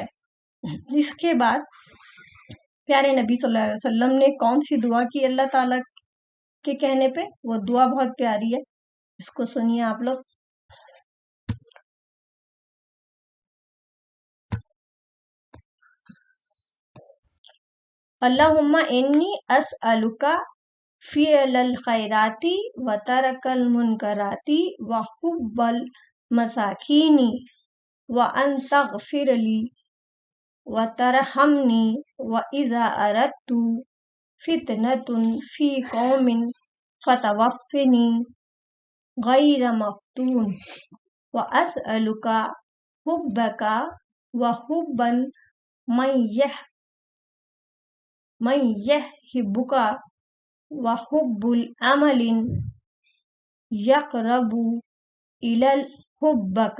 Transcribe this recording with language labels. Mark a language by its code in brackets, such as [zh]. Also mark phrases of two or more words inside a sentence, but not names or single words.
[ur] اس کے بعد پیارے نبی صلی اللہ علیہ وسلم نے کون سی دعا کی اللہ تعالیٰ کے کہنے پہ؟ وہ دعا بہت پیاری ہے، اس کو سنیے آپ لوگ. [ar] اللہم انی اسألک فعل الخیرات و ترک المنکرات و حب المساکین و ان تغفر لی و ترحمنی و اذا اردت فتنة فی قوم فتوفنی غیر مفتون و اسألک حبک و حب من یحبک و حب العمل یقرب الی حبک.